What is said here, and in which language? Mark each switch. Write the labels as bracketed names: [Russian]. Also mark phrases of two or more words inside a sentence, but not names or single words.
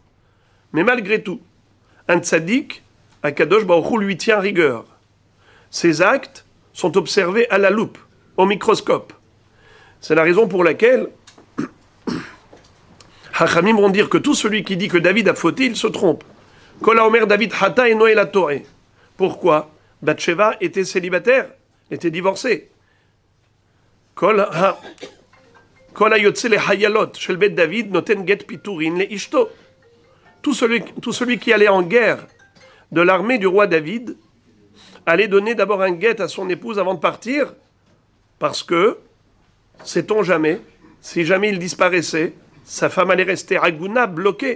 [French] Mais malgré tout, un tzaddik, [Hebrew] הקדוש ברוך הוא [French] lui tient rigueur. Ses actes sont observés à la loupe, au microscope. C'est la raison pour laquelle Hachamim vont dire que tout celui qui dit que David a fauté, il se trompe. [Hebrew] כל האומר דוד חטא אינו אל התורה. [French] Pourquoi? Bathsheba était célibataire, était divorcée. [Hebrew] כל היוצא לחיילות של בית דוד נותן גט פיטורין לאשתו. [French] Tout celui qui allait en guerre de l'armée du roi David allait donner d'abord un guet à son épouse avant de partir, parce que, sait-on jamais, si jamais il disparaissait, sa femme allait rester aguna, bloquée.